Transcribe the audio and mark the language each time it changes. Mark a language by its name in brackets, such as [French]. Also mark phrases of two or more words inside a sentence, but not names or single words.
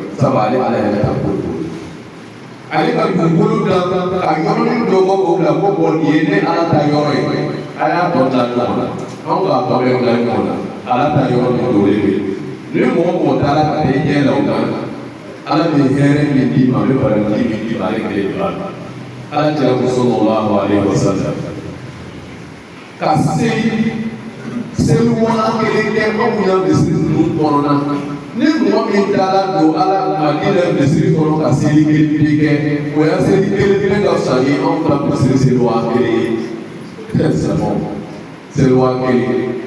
[Bambara] sabu ale ala yɛrɛ ka ko ale ka dugukolo da ka yɔrɔnin dɔ bɔ k'o bila ko nin ye ne ala ta yɔrɔ ye a y'a tɔ da ɲɔgɔn na anw k'a tɔ bɛɛ bila ɲɔgɔn na ala ta yɔrɔ min dogolen bɛ ni mɔgɔ mɔgɔ taara ka taa i ɲɛ la o la ala bɛ hɛrɛ min d'i ma a bɛ baraji min d'i ma ale kelen de b'a la ala cɛ [Arabic] صلى الله عليه وسلم [Bambara] ka seliwala kelen kɛ anw ya misiri ninnu kɔnɔna ni mɔgɔ min taara don ala madina misiri kɔnɔ ka seli kelen kɛ o ya seli kelen ka fisa ni anw ka misiri seliwa kelen ye seliwa kelen